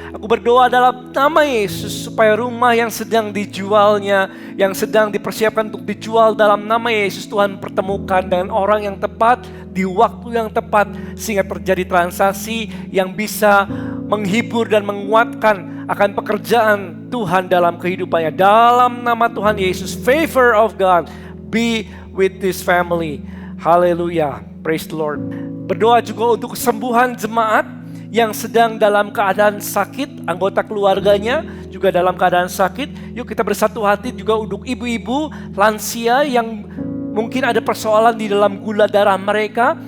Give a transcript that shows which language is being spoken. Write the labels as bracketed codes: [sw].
[id] Aku berdoa dalam nama Yesus supaya rumah yang sedang dijualnya, yang sedang dipersiapkan untuk dijual dalam nama Yesus, Tuhan pertemukan dengan orang yang tepat di waktu yang tepat sehingga terjadi transaksi yang bisa menghibur dan menguatkan akan pekerjaan Tuhan dalam kehidupannya. [en] Dalam nama Tuhan Yesus, favor of God be with this family. Haleluya, praise the Lord. [id] Berdoa juga untuk kesembuhan jemaat yang sedang dalam keadaan sakit, anggota keluarganya juga dalam keadaan sakit. Yuk kita bersatu hati juga untuk ibu-ibu lansia yang mungkin ada persoalan di dalam gula darah mereka.